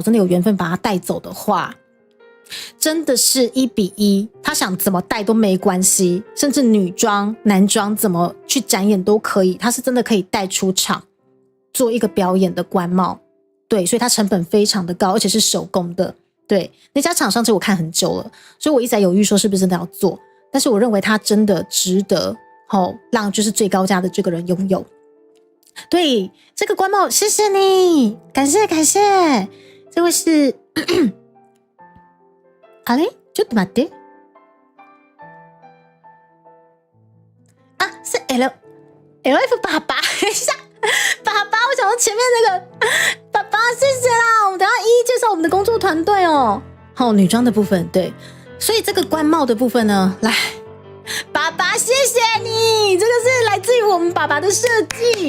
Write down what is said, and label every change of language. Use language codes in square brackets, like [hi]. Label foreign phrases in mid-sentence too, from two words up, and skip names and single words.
[zh] 真的有缘分把它带走的话，真的是1:1，他想怎么戴都没关系，甚至女装男装怎么去展演都可以，他是真的可以带出场做一个表演的官帽，对，所以它成本非常的高，而且是手工的，对，那家厂商其实我看很久了，所以我一直在犹豫说是不是真的要做，但是我认为它真的值得让就是最高价的这个人拥有。对，这个官帽谢谢你，感谢感谢，这位是 [ja] あれちょっと待って [zh] 啊，是 LF 爸爸，等一下，爸爸，我想到前面那个爸爸，谢谢啦，我们等一下一一介绍我们的工作团队哦。好，女装的部分，对，所以这个官帽的部分呢，来，爸爸，谢谢你，这个是来自于我们爸爸的设计。